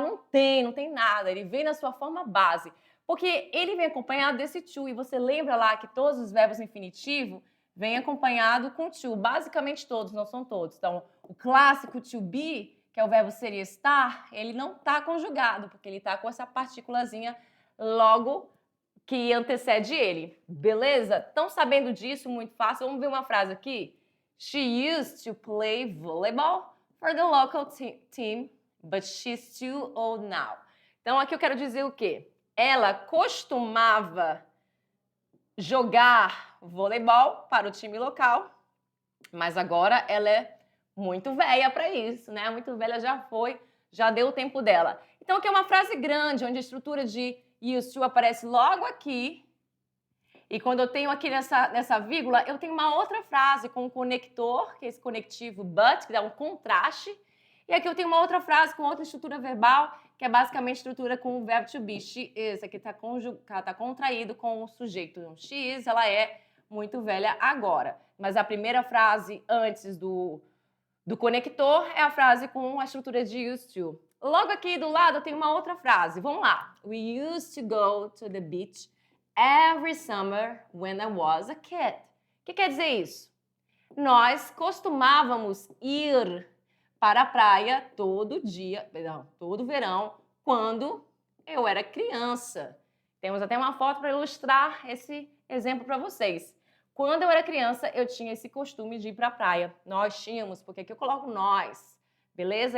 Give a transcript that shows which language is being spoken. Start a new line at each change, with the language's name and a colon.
Portuguese: Não tem nada. Ele vem na sua forma base. Porque ele vem acompanhado desse to, e você lembra lá que todos os verbos no infinitivo vêm acompanhado com to, basicamente todos, não são todos. Então, o clássico to be, que é o verbo seria estar, ele não está conjugado, porque ele está com essa partículazinha logo que antecede ele, beleza? Estão sabendo disso? Muito fácil. Vamos ver uma frase aqui.
English: She used to play volleyball for the local team, but she's too old now.
Portuguese: Então, aqui eu quero dizer o quê? Ela costumava jogar voleibol para o time local, mas agora ela é muito velha para isso, né? Muito velha, já deu o tempo dela. Então, aqui é uma frase grande, onde a estrutura de used to aparece logo aqui. E quando eu tenho aqui nessa vírgula, eu tenho uma outra frase com um conector, que é esse conectivo but, que dá um contraste. E aqui eu tenho uma outra frase com outra estrutura verbal, que é basicamente estrutura com o verbo to be. She is, aqui está contraído com o sujeito. Então, she is, ela é muito velha agora. Mas a primeira frase antes do conector é a frase com a estrutura de used to. Logo aqui do lado eu tenho uma outra frase. Vamos lá.
English: We used to go to the beach every summer when I was a kid.
Portuguese: O que quer dizer isso? Nós costumávamos ir para a praia todo verão, quando eu era criança. Temos até uma foto para ilustrar esse exemplo para vocês. Quando eu era criança, eu tinha esse costume de ir para a praia. Nós tínhamos, porque aqui eu coloco nós. Beleza?